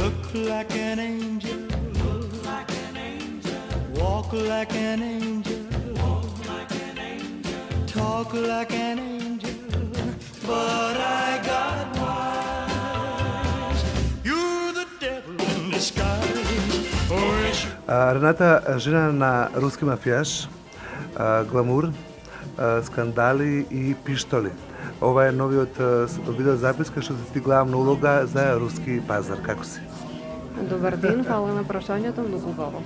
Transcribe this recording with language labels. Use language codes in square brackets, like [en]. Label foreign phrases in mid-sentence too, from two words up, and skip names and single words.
[en] like an angel, walk like an angel, talk like an angel, but I got wise. You're the devil in disguise. Oh, yes. [mk] Рената, жена на руски мафијаш, гламур, скандали и пиштоли. Ова е новиот видеозаписка што ти главна улога за руски пазар. Како си? Добар ден, фала на прашањето, многу убаво.